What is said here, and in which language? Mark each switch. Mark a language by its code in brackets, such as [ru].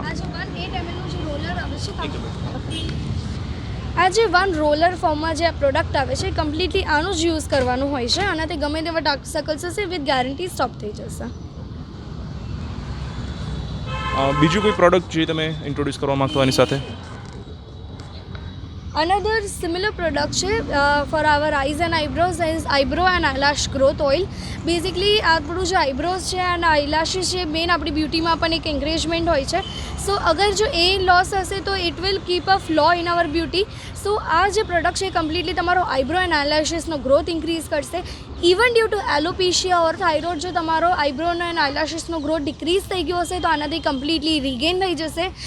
[gu] આ જે 1 ml નું જે રોલર આવે છે આ જે 1 રોલર ફોર્મમાં જે આ પ્રોડક્ટ આવે છે કમ્પ્લીટલી આનું જ યુઝ કરવાનું હોય છે આનાથી ગમે તેવા ડાર્ક સર્કલ્સ હશે વિથ ગેરંટી સ્ટોપ થઈ જશે. બીજું કોઈ પ્રોડક્ટ જે તમે ઇન્ટ્રોડ્યુસ કરવા માંગતો એની સાથે? [en] Another similar product for our eyes and eyebrows is eyebrow and eyelash growth oil. [gu] Basically આપણું જે આઈબ્રોઝ છે અને આઈલાશીસ છે મેઇન આપણી બ્યુટીમાં પણ એક એન્કરેજમેન્ટ હોય છે. સો અગર જો એ લોસ હશે તો [en] It will keep a flow in our beauty. [gu] સો આ જે પ્રોડક્ટ છે કમ્પ્લીટલી તમારો આઈબ્રો એન્ડ આઈલાશીસનો ગ્રોથ ઇન્ક્રીઝ કરશે. Even due to alopecia or thyroid જો તમારો આઈબ્રોનો એન્ડ આઈલાશીસનો ગ્રોથ ડિક્રીઝ થઈ ગયો હશે તો આનાથી કમ્પ્લીટલી રિગેન થઈ જશે.